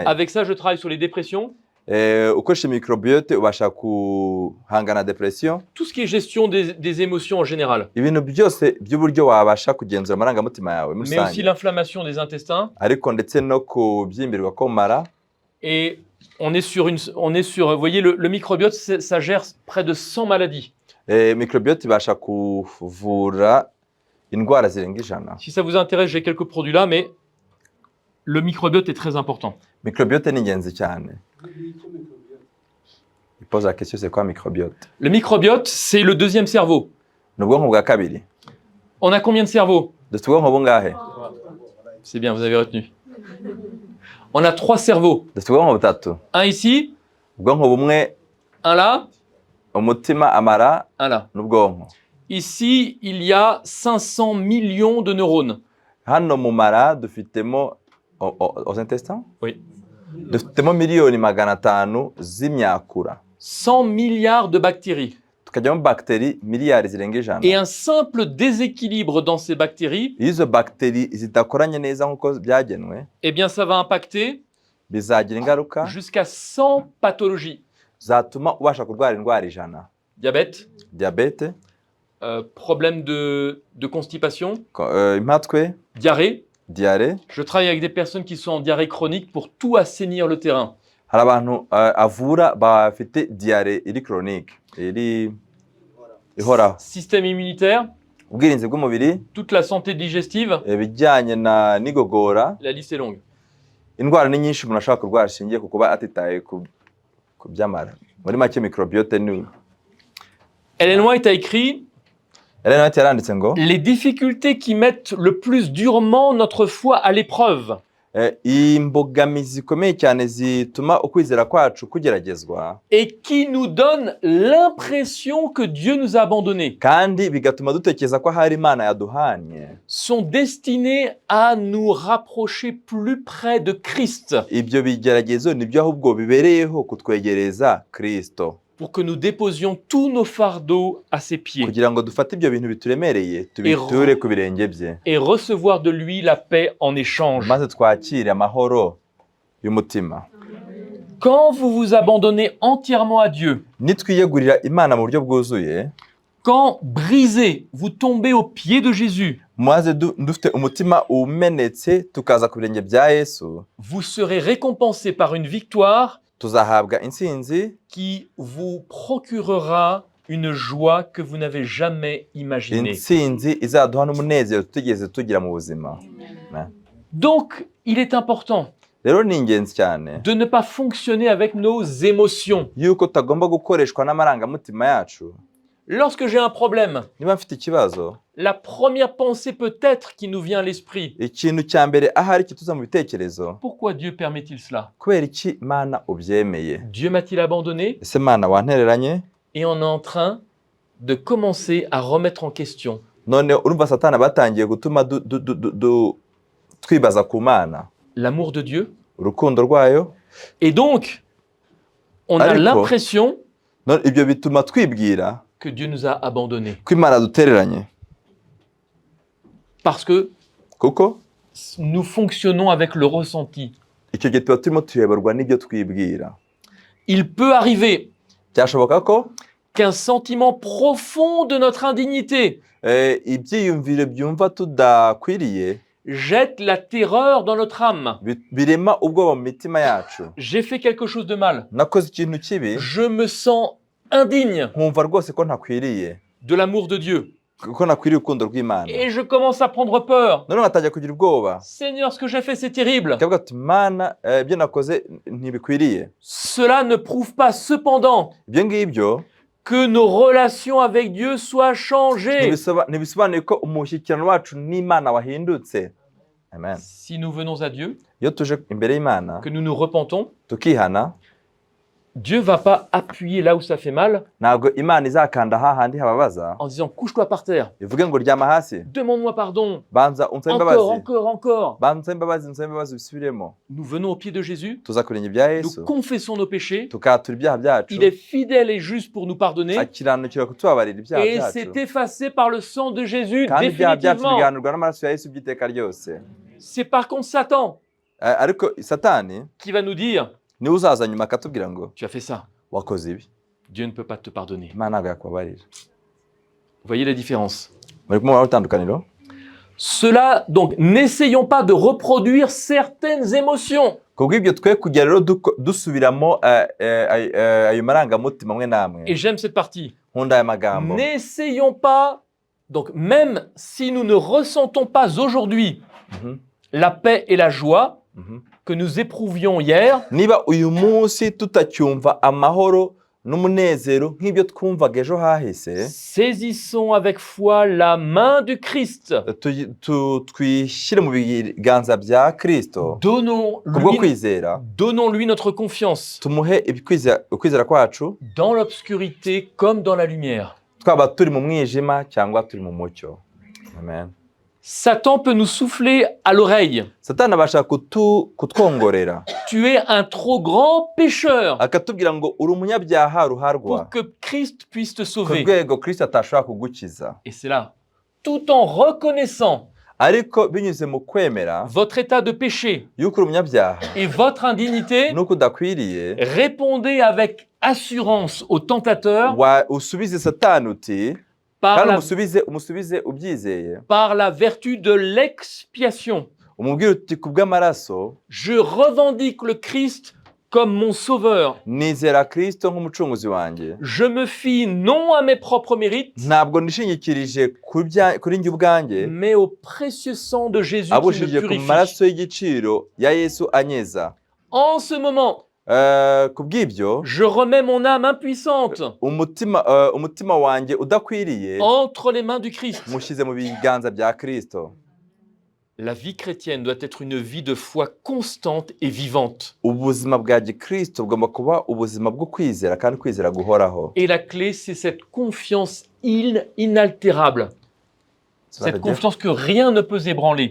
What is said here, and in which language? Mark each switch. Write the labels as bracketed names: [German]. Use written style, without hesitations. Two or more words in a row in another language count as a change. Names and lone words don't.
[French] Avec ça, je travaille sur les dépressions. [Kinyarwanda] ukoresha microbiote ubasha kuhangana depression. [French] Tout ce qui est gestion des émotions en général. [Kinyarwanda] ibintu byose by'uburyo wabasha kugenzura amarangamutima yawe muri [French] Mais aussi l'inflammation des intestins. [Kinyarwanda] ariko ndetse no kubyimbirwa ko mara. [French] Et on est sur, vous voyez, le microbiote, ça gère près de 100 maladies. [Kinyarwanda] microbiote ibasha kuvura indwara zirenga 100. [French] Si ça vous intéresse, j'ai quelques produits là, mais le microbiote est très important. [Kinyarwanda] Microbiote ni ingenzi cyane. [French] Il pose la question, c'est quoi microbiote? Le microbiote, c'est le deuxième cerveau. [Kinyarwanda] Ni ubwonko bwa kabiri. [French] On a combien de cerveaux? [Kinyarwanda] Dufite ubwonko bungahe? [French] C'est bien, vous avez retenu. On a 3 cerveaux. [Kinyarwanda] Dufite ubwonko butatu. [French] Un ici. [Kinyarwanda] Ubwonko bumwe. [French] Un là. [Kinyarwanda] Umutima, amara. [French] Un là. [Kinyarwanda] N'ubwonko. [French] Ici, il y a 500 millions de neurones. [Kinyarwanda] Hano mu mara dufitemo [French] aux intestins? Oui. [Kinyarwanda] Dufitemo miliyoni 500 z'imyakura. [French] 100 milliards de bactéries. [Kinyarwanda] Tukajyamo bactéries miliyari zirenga 100. [French] Et un simple déséquilibre dans ces bactéries, [Kinyarwanda] izo bactéries zidakoranye neza nkuko byagenwe, [French] eh bien ça va impacter [Kinyarwanda] bizagira ingaruka [French] jusqu'à 100 pathologies. [Kinyarwanda] zatuma ubasha kurwara indwara 100. [French] Diabète, problème de constipation, [Kinyarwanda] impatwe, [French] diarrhée. Je travaille avec des personnes qui sont en diarrhée chronique pour tout assainir le terrain. [Kinyarwanda] hari abantu avura bafite diarrhée iri chronique, iri ihoraho. [French] Système immunitaire, [Kinyarwanda] ubwirinzi bw'umubiri, [French] toute la santé digestive, [Kinyarwanda] bijyanye n'igogora. [French] La liste est longue. [Kinyarwanda] Indwara ni nyinshi umuntu ashaka kurwara shingiye ku kuba atitaye ku byamara. Muri make microbiote ni. [French] Ellen White a écrit les difficultés qui mettent le plus durement notre foi à l'épreuve. [Kinyarwanda] Imbogamizi zikomeye cyane zituma ukwizera kwacu kugeragezwa. [French] Et qui nous donne l'impression que Dieu nous a abandonnés. [Kinyarwanda] Kandi bigatuma dutekereza ko hari Imana yaduhanye. [French] Sont destinés à nous rapprocher plus près de Christ. [Kinyarwanda] Ibyo bigeragezo nibyo ahubwo bibereyeho kutwegereza Kristo. [French] Pour que nous déposions tous nos fardeaux à ses pieds. [Kinyarwanda] Kugira ngo dufate ibyo bintu bituremereye tubiture ku birenge bye. [French] Et recevoir de lui la paix en échange. [Kinyarwanda] Maze twakire amahoro y'umutima. [French] Quand vous vous abandonnez entièrement à Dieu, [Kinyarwanda] nitwiyegurira Imana mu buryo bwuzuye, [French] quand brisé, vous tombez aux pieds de Jésus, [Kinyarwanda] maze dufite umutima umenetse tukaza ku birenge bya Yesu, [French] vous serez récompensé par une victoire [Kinyarwanda] tuzahabwa intsinzi [French] qui vous procurera une joie que vous n'avez jamais imaginée. [Kinyarwanda] Intsinzi izaduha n'umunezero tutigeze tugira mu buzima. [French] Donc, il est important [Kinyarwanda] rero ni ingenzi cyane [French] de ne pas fonctionner avec nos émotions. [Kinyarwanda] Yuko tagomba gukoreshwa n'amarangamutima yacu. [French] Lorsque j'ai un problème, [Kinyarwanda] niba mfite ikibazo [French] la première pensée peut-être qui nous vient à l'esprit, [Kinyarwanda] ikintu cya mbere ahari kituza mu bitekerezo [French] pourquoi Dieu permet-il cela? [Kinyarwanda] kubera iki Mana ubyemeye [French] Dieu m'a-t-il abandonné? [Kinyarwanda] ese Mana wantereranye [French] Et on est en train de commencer à remettre en question [Kinyarwanda] none urumva Satani batangiye gutuma twibaza ku Mana [French] l'amour de Dieu. [Kinyarwanda] urukundo rwayo [French] Et donc, on a [Kinyarwanda] Ariko, [French] l'impression [Kinyarwanda] none ibyo bituma twibwira [French] que Dieu nous a abandonnés. [Kinyarwanda] ko Imana dutereranye [French] Parce que [Kinyarwanda] kuko [French] nous fonctionnons avec le ressenti. [Kinyarwanda] icyo gihe tuba turimo tuyoborwa n'ibyo twibwira. [French] Il peut arriver [Kinyarwanda] Byashoboka ko [French] qu'un sentiment profond de notre indignité [Kinyarwanda] ibyiyumviro byumva tudakwiriye [French] jette la terreur dans notre âme. [Kinyarwanda] birema ubwoba mu mitima yacu. [French] J'ai fait quelque chose de mal. [Kinyarwanda] Nakoze ikintu kibi [French] Je me sens indigne [Kinyarwanda] nkumva rwose ko ntakwiriye [French] de l'amour de Dieu. [Kinyarwanda] ko nakwiriye urukundo rw'Imana. [French] Et je commence à prendre peur. [Kinyarwanda] None ngatangira kugira ubwoba. [French] Seigneur, ce que j'ai fait, c'est terrible. [Kinyarwanda] Kavuga ati Mana ibyo nakoze ntibikwiriye. [French] Cela ne prouve pas cependant [Kinyarwanda] Ibyo ngibyo [French] que nos relations avec Dieu soient changées. [Kinyarwanda] ntibisobanuye ko umushyikirano wacu n'Imana wahindutse. Amen. [French] Si nous venons à Dieu, [Kinyarwanda] Iyo tuje imbere y'Imana [French] que nous nous repentons, [Kinyarwanda] tukihana [French] Dieu va pas appuyer là où ça fait mal [Kinyarwanda] ntabwo Imana izakanda hahandi hababaza [French] en disant couche-toi par terre, [Kinyarwanda] ivuge ngo ryama hasi [French] demande-moi pardon, [Kinyarwanda] banza unsabe [French] encore, [Kinyarwanda] imbabazi [French] encore, encore. [Kinyarwanda] banza unsabe imbabazi bisubiremo. [French] Nous venons au pied de Jésus, [Kinyarwanda] Tuza kurenya ibya Yesu [French] nous confessons nos péchés, [Kinyarwanda] tukatura ibyaha byacu [French] il est fidèle et juste pour nous pardonner [Kinyarwanda] akiranukira kutubabarira ibyaha [French] et [Kinyarwanda] byacu [French] c'est effacé par le sang de Jésus [Kinyarwanda] kandi ibyaha byacu [French] définitivement. [Kinyarwanda] biganurwa n'amaraso ya Yesu by'iteka ryose. [French] C'est par contre Satan [Kinyarwanda] Ariko Satani [French] qui va nous dire [Kinyarwanda] niwe uzaza nyuma akatubwira ngo [French] tu as fait ça, [Kinyarwanda] wakoze ibi [French] Dieu ne peut pas te pardonner. [Kinyarwanda] Imana ntabwo yakubabarira. [French] Vous voyez la différence? [Kinyarwanda] Muri kumubona utandukaniro. [French] Cela, donc, n'essayons pas de reproduire certaines émotions. [Kinyarwanda] Kubw'ibyo twe kujya rero dusubiramo ayo marangamutima amwe n'amwe. [French] Et j'aime cette partie. [Kinyarwanda] Nkunda aya magambo. [French] N'essayons pas, donc même si nous ne ressentons pas aujourd'hui la paix et la joie que nous éprouvions hier, [Kinyarwanda] Niba uyu munsi tutacyumva amahoro n'umunezero nk'ibyo twumvaga ejo hahise, [French] saisissons avec foi la main du Christ. [Kinyarwanda] twishyire mu biganza bya Kristo kubwo kwizera, [French] Donnons-lui notre confiance [Kinyarwanda] tumuhe ukwizera kwacu [French] dans l'obscurité comme dans la lumière. [Kinyarwanda] twaba turi mu mwijima cyangwa turi mu mucyo. Amen. [French] Satan peut nous souffler à l'oreille. [Kinyarwanda] Satani abasha kutwongorera [French] Tu es un trop grand pécheur [Kinyarwanda] akatubwira ngo uri umunyabyaha ruharwa [French] pour que Christ puisse te [Kinyarwanda] ku [French] sauver. [Kinyarwanda] rwego Kristo atashobora kugukiza. [French] Et c'est là, tout en reconnaissant [Kinyarwanda] Ariko binyuze mu kwemera [French] votre état de péché [Kinyarwanda] yuko uri umunyabyaha [French] et votre indignité, [Kinyarwanda] nuko udakwiriye, [French] répondez avec assurance au tentateur [Kinyarwanda] usubize Satani uti [French] par [Kinyarwanda] kandi [French] la, [Kinyarwanda] umusubize ubyizeye, [French] par la vertu de l'expiation. [Kinyarwanda] umubwire uti ku bw'amaraso [French] Je revendique le Christ comme mon sauveur. [Kinyarwanda] nizera Kristo nk'umucunguzi wanjye. [French] Je me fie non à mes propres mérites, [Kinyarwanda] Ntabwo nishingikirije kuri njye ubwanjye, [French] mais au précieux sang de Jésus qui [Kinyarwanda] abushingiye [French] me [Kinyarwanda] ku [French] purifie. [Kinyarwanda] maraso y'igiciro ya Yesu anyeza. [French] En ce moment, [Kinyarwanda] Ku bw'ibyo [French] je remets mon âme impuissante [Kinyarwanda] umutima wanjye udakwiriye [French] entre les mains du Christ. [Kinyarwanda] mushyize mu biganza bya Kristo. [French] La vie chrétienne doit être une vie de foi constante et vivante. [Kinyarwanda] Ubuzima bwa Gikristo bugomba kuba ubuzima bwo kwizera kandi kwizera guhoraho. [French] Et la clé, c'est cette confiance inaltérable. Cette confiance que rien ne peut ébranler.